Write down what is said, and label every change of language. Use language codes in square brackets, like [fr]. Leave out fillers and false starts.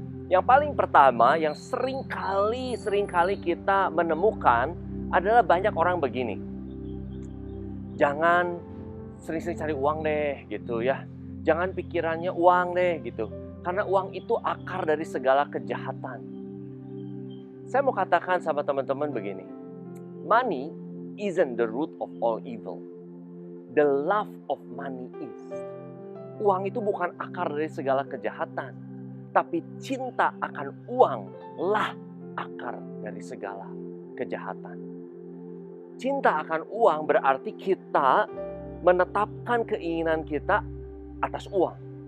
[id] Yang paling pertama yang seringkali kita menemukan adalah banyak orang begini. Jangan sering-sering cari uang deh gitu ya. Jangan pikirannya uang deh gitu. Karena uang itu akar dari segala kejahatan. Saya mau katakan sama teman-teman begini. [en] Money isn't the root of all evil. The love of money is. [id] Uang itu bukan akar dari segala kejahatan. Tapi cinta akan uang lah akar dari segala kejahatan. Cinta akan uang berarti kita menetapkan keinginan kita atas uang.